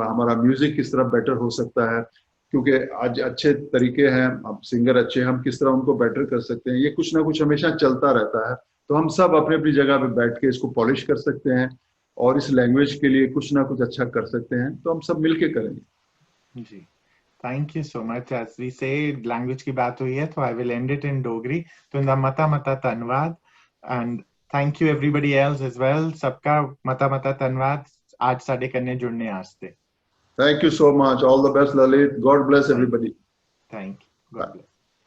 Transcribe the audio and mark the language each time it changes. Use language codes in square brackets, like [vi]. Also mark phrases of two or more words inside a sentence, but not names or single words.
[hi] हमारा म्यूजिक किस तरह बेटर हो सकता है, क्योंकि आज अच्छे तरीके हैं, अब सिंगर अच्छे हैं, हम किस तरह उनको बेटर कर सकते हैं, ये कुछ ना कुछ हमेशा चलता रहता है। तो हम सब अपनी अपनी जगह पे बैठ के इसको पॉलिश कर सकते हैं, और इस लैंग्वेज के लिए कुछ ना कुछ अच्छा कर सकते हैं। तो हम सब मिलके करेंगे। जी, [en] Thank you so much. As we say, [hi] लैंग्वेज की बात हुई है तो [en] I will end it in Dogri. [doi] तो इंदा मता मता धन्यवाद, [en] And thank you everybody else as well. [doi] सबका मता मता धन्यवाद आज साडे कन्ने जुड़ने आस्ते। [en] Thank you so much. All the best, Lalit. God bless everybody. Thank you. God bless.